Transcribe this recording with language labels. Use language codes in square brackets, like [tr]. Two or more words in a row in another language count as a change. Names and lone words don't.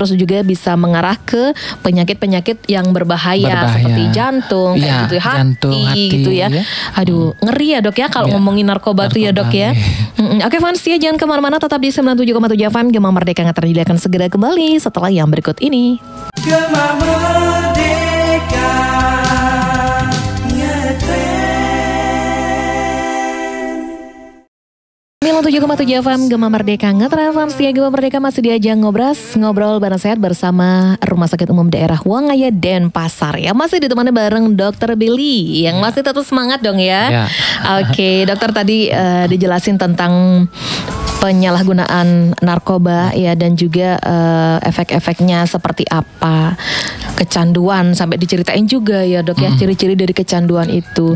[id] Terus juga bisa mengarah ke penyakit-penyakit yang berbahaya. Seperti jantung, kayak gitu, hati gitu ya. Aduh, ngeri ya Dok ya kalau ngomongin narkoba tuh ya Dok ya. Oke fans ya, jangan kemana-mana, tetap di 97,7 FM Gema Merdeka yang akan segera kembali setelah yang berikut ini. Gema Merdeka ngetren. 97,7 FM Gema Merdeka ngetren. Fans ya, Gema Merdeka masih diajak ngobrol bareng sehat bersama Rumah Sakit Umum Daerah Wangaya Denpasar ya. Masih ditemani bareng Dokter Billy yang masih tetap semangat dong ya. Oke, dokter tadi dijelasin tentang penyalahgunaan narkoba ya, dan juga efek-efeknya seperti apa, kecanduan sampai diceritain juga ya Dok ya, ciri-ciri dari kecanduan itu.